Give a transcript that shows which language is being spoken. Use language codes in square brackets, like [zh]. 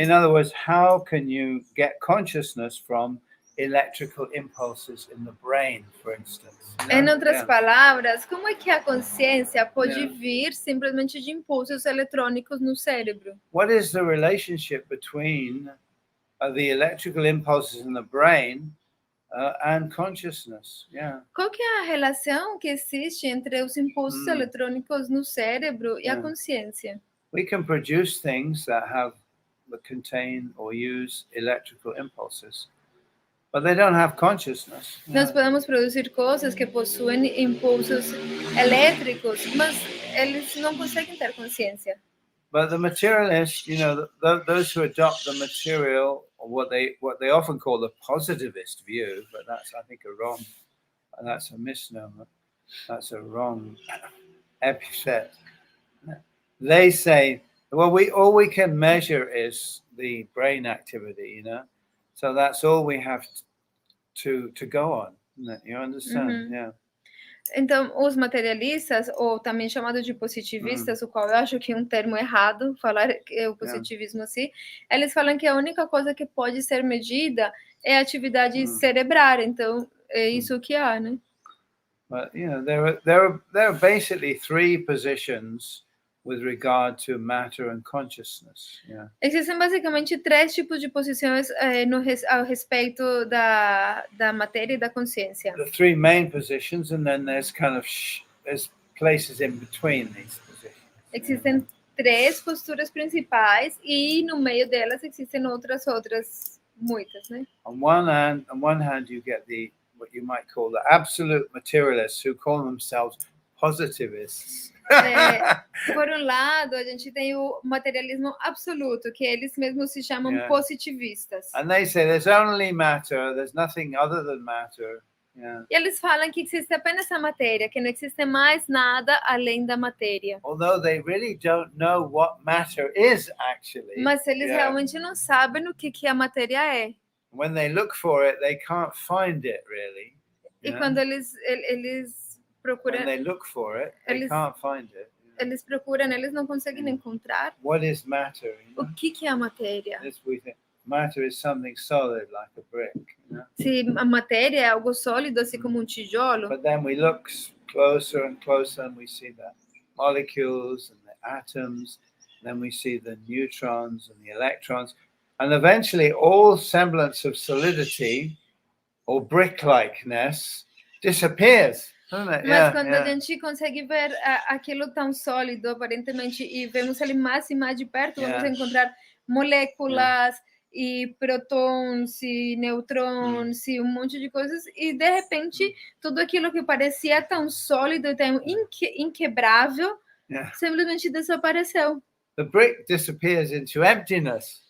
[en] In other words, how can you get consciousness from electrical impulses in the brain, for instance? [pt] Em outras palavras, como é que a consciência pode vir simplesmente de impulsos eletrônicos no cérebro? [en] What is the relationship between the electrical impulses in the brain and consciousness? Yeah. [pt] Qual que é a relação que existe entre os impulsos eletrônicos no cérebro e a consciência? [en] We can produce things that contain or use electrical impulses, but they don't have consciousness. [pt] Nós podemos produzir coisas que possuem impulsos elétricos, mas eles não conseguem ter consciência. [en] But the materialists, those who adopt the material, or what they often call the positivist view, but that's, I think, that's a misnomer. That's a wrong epithet. They say, well, all we can measure is the brain activity, so that's all we have to go on. You understand? Mm-hmm. Yeah. [pt] Então, os materialistas, ou também chamados de positivistas, o qual eu acho que é um termo errado, falar o positivismo assim, eles falam que a única coisa que pode ser medida é a atividade cerebral. Então, é isso que há, né? [en] But there are basically three positions with regard to matter and consciousness. Yeah. [pt] Existem basicamente 3 tipos de posições ao respeito da matéria e da consciência. [en] The three main positions, and then there's kind of there's places in between these positions. [pt] Existem 3 posturas principais e no meio delas existem outras muitas, né? [en] On one hand, you get what you might call the absolute materialists who call themselves positivists. [pt] Por um lado, a gente tem o materialismo absoluto, que eles mesmos se chamam positivistas. [en] And they say there's only matter, there's nothing other than matter. Yeah. [pt] E eles falam que existe apenas a matéria, que não existe mais nada além da matéria. [en] Although they really don't know what matter is actually. [pt] Mas eles realmente não sabem o que a matéria é. [en] When they look for it, they can't find it really. [pt] E quando eles procuram, [en] when they look for it, they can't find it. [pt] Eles procuram, eles não conseguem encontrar. [en] What is matter? [pt] O que é a matéria? [en] This we think matter is something solid like a brick. [pt] Se a matéria é algo sólido, assim como tijolo. [en] But then we look closer and closer, and we see the molecules and the atoms. Then we see the neutrons and the electrons, and eventually all semblance of solidity or brick-likeness disappears. [pt] Mas quando a gente consegue ver aquilo tão sólido, aparentemente, e vemos ele mais e mais de perto, vamos encontrar moléculas e prótons e nêutrons e um monte de coisas, e de repente tudo aquilo que parecia tão sólido e tão inquebrável simplesmente desapareceu. [en] The brick disappears into emptiness.